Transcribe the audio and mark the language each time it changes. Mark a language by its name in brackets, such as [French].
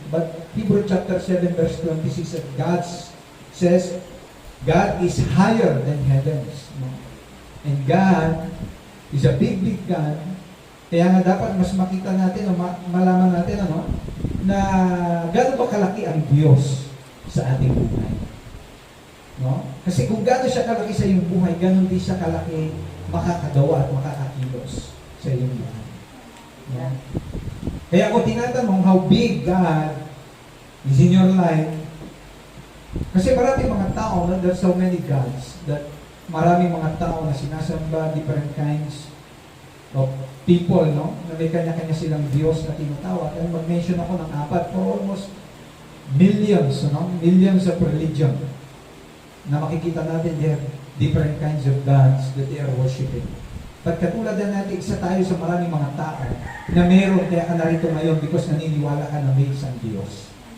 [English] But Hebrew chapter 7 verse 26 says, God is higher than heavens. No? And God is a big, big God. [Filipino] Kaya nga dapat mas makita natin, o malaman natin, na gano'n ba kalaki ang Diyos sa ating buhay. No? Kasi kung gano'n siya kalaki sa iyong buhay, gano'n din siya kalaki makakagawa at makakakilos sa iyong buhay. No? Kaya kung tinatanong [English] how big God is in your life, [Filipino] kasi maraming mga tao, no? [English] There's so many gods, that [Filipino] maraming mga tao na sinasamba, [English] different kinds of people, no? [Filipino] Na may kanya-kanya silang Diyos na tinatawag. And mag-mention ako ng 4 [English] for almost millions, [Filipino] no? [English] Millions of religion [Filipino] na makikita natin [English] there, different kinds of gods that they are worshiping. [Filipino] But katulad na natin, isa tayo sa maraming mga tao na meron, kaya ka narito ngayon because naniniwala ka na may isang Diyos.